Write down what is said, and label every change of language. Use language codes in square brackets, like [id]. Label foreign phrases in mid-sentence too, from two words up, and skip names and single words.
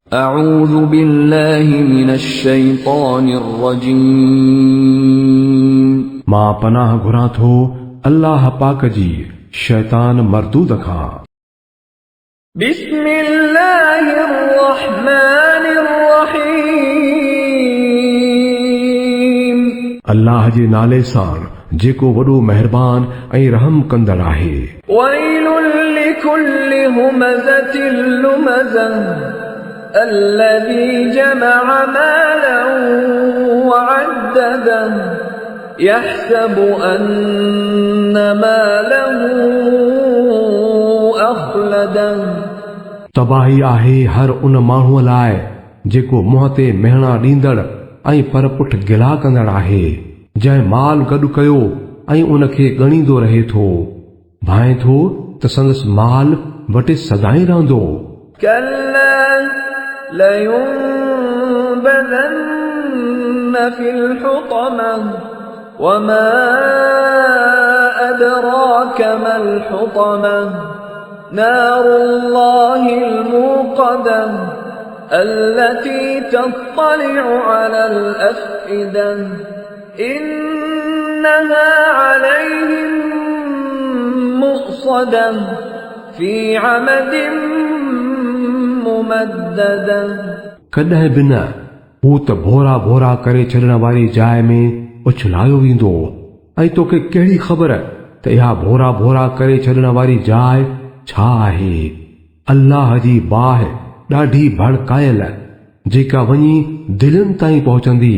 [ar] أعوذ بالله من الشيطان الرجيم [sd] मां पनाह घुरां थो अल्लाह पाक जी शैतान मरदूद खां। [ar] بسم الله الرحمن الرحيم [sd] अल्लाह जे नाले सां जेको वॾो मेहरबान ऐं रहम कंदड़ आहे। [ar] ويل لكل همزة لمزة الذي جمع مالا وعدده يحسب أن ماله أخلده [sd] तबाही आहे हर उन माण्हूअ लाइ जेको मुंहं ते मेहणा ॾींदड़ ऐं पर पुठ गिला कंदड़ आहे, जंहिं माल गॾु कयो ऐं उन खे ॻणींदो रहे थो, भाएं थो त संदसि माल वटि सदाईं रहंदो। [ar] كلا لينبذن في الحطمة وما أدراك ما الحطمة نار الله الموقدة التي تطلع على الأفئدة إنها عليهم مؤصدة في عمد ممددة [sd] कॾहिं बि न, हू त भोरा भोरा करे छॾण वारी जाइ में उछलायो वेंदो। ऐं तोखे कहिड़ी ख़बर त इहा भोरा भोरा करे छॾण वारी जाइ छा आहे? अल्लाह जी बाहि ॾाढी भड़कायल, जेका वञी दिलनि ताईं पहुचंदी।